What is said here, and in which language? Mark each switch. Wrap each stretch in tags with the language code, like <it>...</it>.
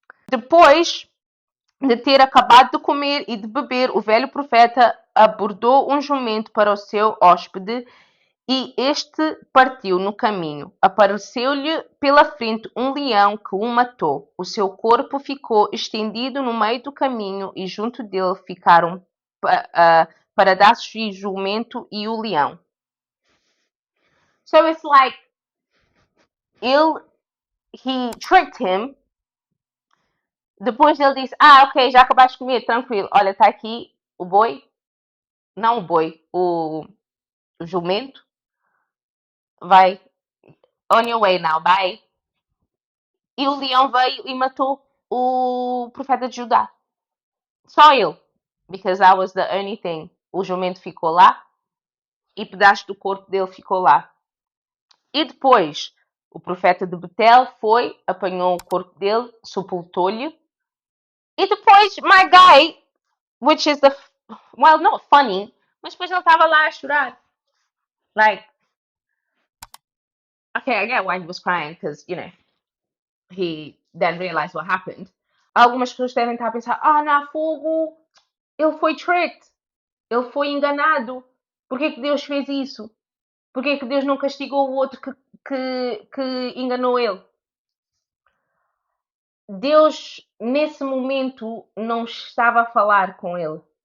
<pt>Depois de ter acabado de comer e de beber, o velho profeta abordou um jumento para o seu hóspede e este partiu no caminho. Apareceu-lhe pela frente um leão que o matou. O seu corpo ficou estendido no meio do caminho e junto dele ficaram pedaços de jumento e o leão.</pt> <en>So it's like he tricked him.</en> <pt>Depois ele disse: ok, já acabaste de comer, tranquilo. Olha, está aqui o boi. Não o boi, o jumento. Vai.</pt> <en>On your way now, bye.</en> <pt>E o leão veio e matou o profeta de Judá. Só ele.</pt> <en>Because that was the only thing.</en> <pt>O jumento ficou lá e pedaço do corpo dele ficou lá. E depois, o profeta de Betel foi, apanhou o corpo dele, sepultou-lhe. E depois,</pt> <en>my guy, which is the, well, not funny,</en> <pt>mas depois ele estava lá a chorar.</pt> <en>Like, okay, I get why he was crying, because, you know, he then realized what happened.</en> <pt>Algumas pessoas devem estar a pensar, não, fogo, ele foi tricked, ele foi enganado. Por que Deus fez isso? Por que Deus não castigou o outro que enganou ele? Deus, nesse momento, não estava a falar com ele.</pt>